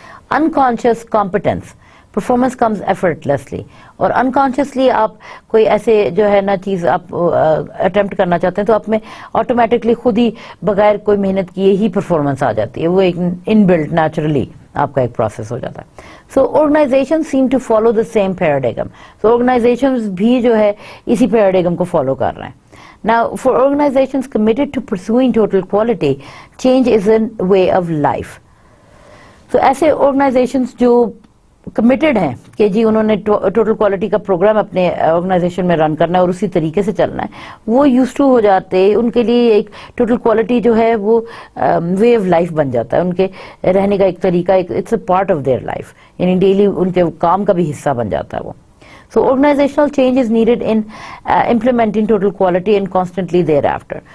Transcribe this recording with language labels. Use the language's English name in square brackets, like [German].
[Urdu] Unconscious competence, [English] performance comes effortlessly, [Urdu] اور unconsciously آپ کوئی ایسے جو ہے نا چیز آپ اٹمپٹ کرنا چاہتے ہیں تو آپ میں آٹومیٹکلی خود ہی بغیر کوئی محنت کیے ہی پرفارمنس آ جاتی ہے، وہ ایک ان بلٹ نیچرلی آپ کا ایک پروسیس ہو جاتا ہے. [English] So organization seem to follow the same paradigm. [Urdu] So organization بھی جو ہے اسی پیراڈیگم کو فالو کر رہے ہیں. [English] Now, for organizations committed to pursuing total quality, change is a way of life. [Urdu] So ایسے آرگنائزیشنز جو کمیٹڈ ہیں کہ جی انہوں نے ٹوٹل کوالٹی کا پروگرام اپنے آرگنائزیشن میں رن کرنا ہے اور اسی طریقے سے چلنا ہے، وہ یوز ٹو ہو جاتے، ان کے لیے ایک ٹوٹل کوالٹی جو ہے وہ وے آف لائف بن جاتا ہے، ان کے رہنے کا ایک طریقہ، [English] it's a part of their life, [Urdu] یعنی ڈیلی ان کے کام کا بھی حصہ بن جاتا ہے وہ. [English] So organizational change is needed in implementing total quality and constantly thereafter.